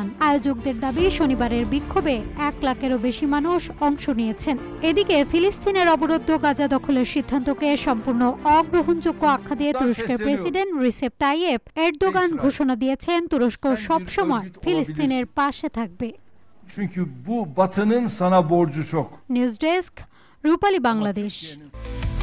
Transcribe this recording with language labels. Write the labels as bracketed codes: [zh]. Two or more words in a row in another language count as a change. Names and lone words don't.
[bn] আয়োজকদের দাবি, শনিবারের বিক্ষোভে 1 লাখেরও বেশি মানুষ অংশ নিয়েছেন। এদিকে ফিলিস্তিনের অবরুদ্ধ গাজা দখলের সিদ্ধান্তকে সম্পূর্ণ অগ্রহণযোগ্য আখ্যা দিয়ে তুরস্কের প্রেসিডেন্ট রিসেপ তাইয়েপ এরদোগান ঘোষণা দিয়েছেন, তুরস্ক সবসময় ফিলিস্তিনের পাশে থাকবে। [tr] Çünkü bu Batı'nın sana borcu çok. [en] News desk, [bn] রূপালী বাংলাদেশ।